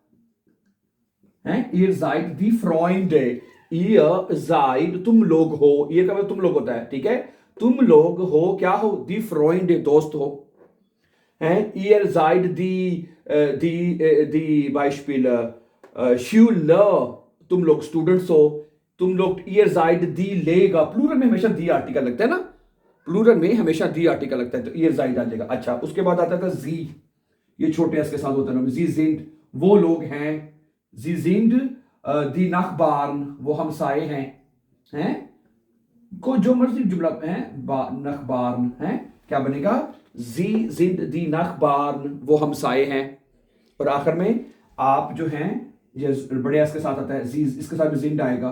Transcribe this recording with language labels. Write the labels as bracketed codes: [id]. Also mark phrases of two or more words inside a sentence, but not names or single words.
[de] ihr seid die Freund, ihr seid [hi] तुम लोग हो, ईयर का मतलब तुम लोग होता है, ठीक है। तुम लोग हो क्या हो? [de] die Freund [hi] दोस्त हो। [de] Ihr seid die Beispiele Schüler, [hi] तुम लोग स्टूडेंट्स हो। तुम लोग [de] ihr seid die Lehrer, [hi] प्लूरल में हमेशा दी आर्टिकल लगता है ना, प्लूरल में हमेशा दी आर्टिकल लगता है, तो [de] ihr seid [hi] आ जाएगा। अच्छा उसके बाद आता था जी, ये छोटे एस के साथ होता है। [de] Sie sind [hi] वो लोग हैं, [de] Sie sind die Nachbarn [hi] वो हमसाए हैं को जो मर्जी जुमला है, नखबार्न है, क्या बनेगा? [de] Sie sind die Nachbarn वो हमसाए हैं। [hi] और आखिर में आप जो हैं, ये बड़े एस के साथ आता है, जी इसके साथ भी जिंद आएगा।